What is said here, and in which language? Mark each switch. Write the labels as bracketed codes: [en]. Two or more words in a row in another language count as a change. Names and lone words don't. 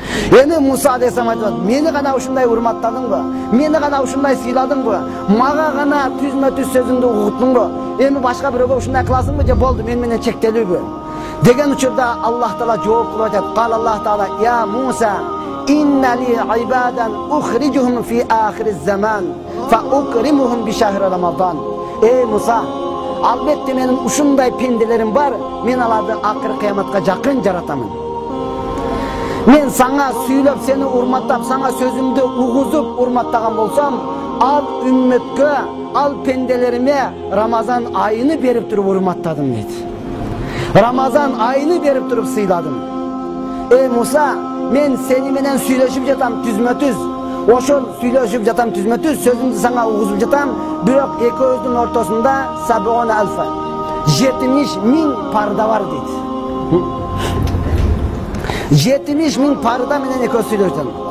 [ky] Эми Муса алейхиссалам айтат, мени гана ушундай урматтадыңбы? Мени гана ушундай сыйладыңбы? Мага гана түзмө-түз сөзүңдү угуттуңбу? Эми башка бирөөгө ушундай кыласыңбы же болду, мен менен чектелүүбү? Деген учурда Аллах Таала жооп кылып айтат. [ar] قال الله تعالى يا موسى إن لي عبادا أخرجهم في آخر الزمان فأكرمهم بشهر رمضان." [ky] Ey Муса, албетте менин ушундай пенделерим бар, мен аларды акыр кыяматка жакын жаратамын. Мен саңа сүйлөп, сени урматтап, саңа сөзүмдү угузуп урматтаган болсам, ал үммөткө, ал пенделериме Рамазан айыны берип туруп урматтадым дейт. Рамазан айыны берип туруп сыйладым. Ey Муса, мен сени менен сүйлөшүп жатам түзмө-түз. Ошол сүйлөшүп жатам түзмө-түз, сөзүмдү саңа угузуп жатам, бирок экөөбүздүн ортосунда 70.000 парда бар дейт. 70.000 парда менен экөө сүйлөшөм.